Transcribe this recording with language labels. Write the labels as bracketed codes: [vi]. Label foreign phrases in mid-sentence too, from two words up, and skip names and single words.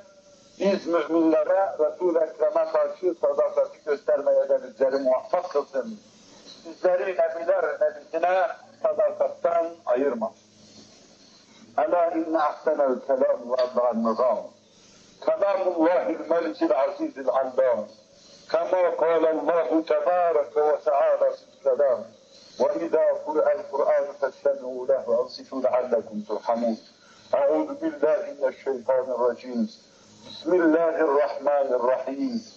[tr] Biz müminlere Resul-i Ekrem'e karşı sadakati göstermeye de bizleri muvaffak kılsın. Bizleri nebiler nebisine sadakattan ayırma. [ar] ألا إن أحسن الكلام وأبدع النظام. كلام الله الملك العزيز العلام. كما قال الله تبارك وتعالى في الكلام وإذا قرأ القرآن فاستمعوا له وأنصتوا لعلكم ترحمون. أعوذ بالله من الشيطان الرجيم. بسم الله الرحمن الرحيم.